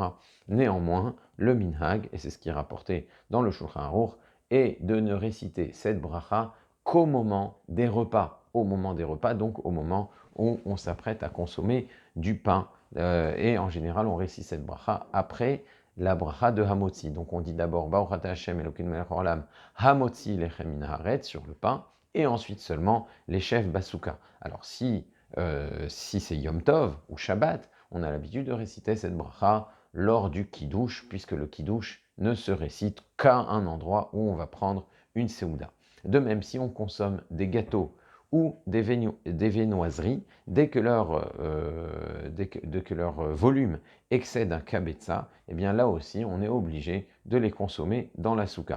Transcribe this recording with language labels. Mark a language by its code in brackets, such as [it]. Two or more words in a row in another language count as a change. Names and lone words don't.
[fr] Néanmoins, le minhag, et c'est ce qui est rapporté dans le Shulchan Aruch, est de ne réciter cette bracha qu'au moment des repas. Au moment des repas, donc au moment où on s'apprête à consommer du pain. Et en général, on récite cette bracha après la bracha de Hamotzi. Donc on dit d'abord [he] ברוך אתה השם אלוקינו מלך העולם המוציא לחם מן הארץ [fr] sur le pain, et ensuite seulement les chefs Basuka. Alors si c'est Yom Tov ou Shabbat, on a l'habitude de réciter cette bracha lors du Kiddush, puisque le Kiddush ne se récite qu'à un endroit où on va prendre une Seouda. De même, si on consomme des gâteaux ou des viennoiseries, dès que leur volume excède un kabetza, eh bien là aussi, on est obligé de les consommer dans la souka.